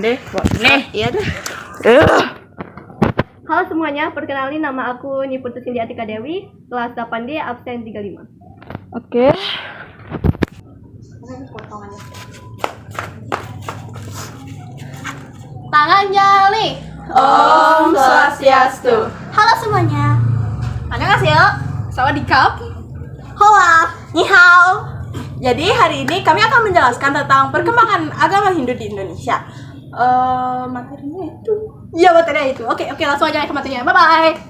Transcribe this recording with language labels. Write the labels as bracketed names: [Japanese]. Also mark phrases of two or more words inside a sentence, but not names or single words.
[Indonesian] Iya deh. Halo semuanya, perkenalin nama aku Niputu Sindiati Dewi, kelas 8D absen 35. Oke. Tangan jali. [Balinese] Om Swastiastu. [Indonesian] Halo semuanya. Annyeonghaseyo. Sawadikap. [Chinese] Hola, 你好. [Indonesian] Jadi hari ini kami akan menjelaskan tentang perkembangan agama Hindu di Indonesia. Materinya itu. Iya, materinya itu. Oke, langsung aja ke materinya. Bye-bye.